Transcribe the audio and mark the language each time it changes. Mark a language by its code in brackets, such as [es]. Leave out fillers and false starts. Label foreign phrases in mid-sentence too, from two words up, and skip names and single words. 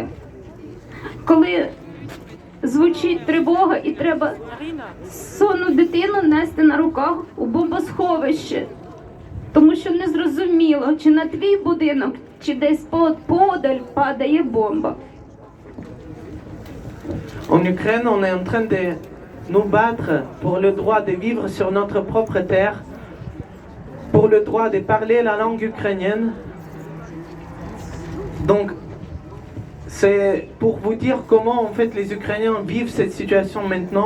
[uk] Коли звучить тривога і треба сонну дитину нести на руках у бомбосховище. Тому що не зрозуміло, чи на твій будинок, чи десь подаль падає бомба. [fr] En Ukraine, on est en train de nous battre pour le droit de vivre sur notre propre terre, pour le droit de parler la langue ukrainienne. Donc, c'est pour vous dire comment en fait les Ukrainiens vivent cette situation maintenant.